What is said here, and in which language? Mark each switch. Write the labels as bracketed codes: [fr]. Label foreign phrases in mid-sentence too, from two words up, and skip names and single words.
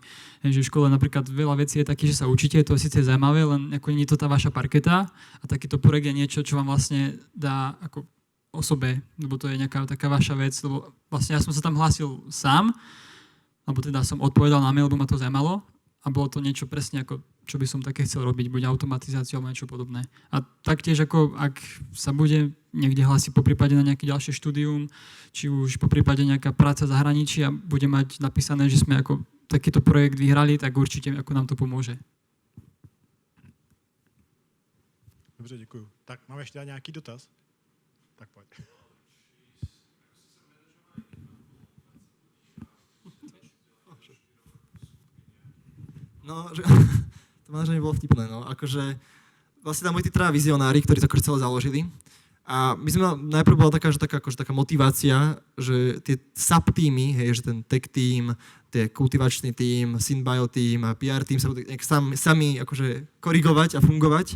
[sk] Takže v škole napríklad veľa vecí je takých, že sa učíte, to je síce zaujímavé, len ako nie je to tá vaša parketa a takýto projekt je niečo, čo vám vlastne dá ako osobe, lebo to je nejaká taká vaša vec, lebo vlastne ja som sa tam hlásil sám, alebo teda som odpovedal na mail, lebo ma to zaujímalo a bolo to niečo presne ako čo by som také chcel robiť, buď automatizáciu alebo niečo podobné. A taktiež, ako ak sa bude niekde hlásiť po prípade na nejaké ďalšie štúdium, či už po prípade nejaká práca v zahraničí a bude mať napísané, že sme ako takýto projekt vyhrali, tak určite ako nám to pomôže. [cs] Dobře, děkuju. Tak máme ještě nějaký dotaz? Tak pojď. [sk] No, že... To manaženie bolo vtipné, no. Akože vlastne tam boli tí traja vizionári, ktorí to akože celé založili. A my sme najprv bola taká motivácia, že tie sub-týmy, hej, že ten tech tým, tie kultivačný tým, synbio tým a PR tým sa budú sami akože korigovať a fungovať.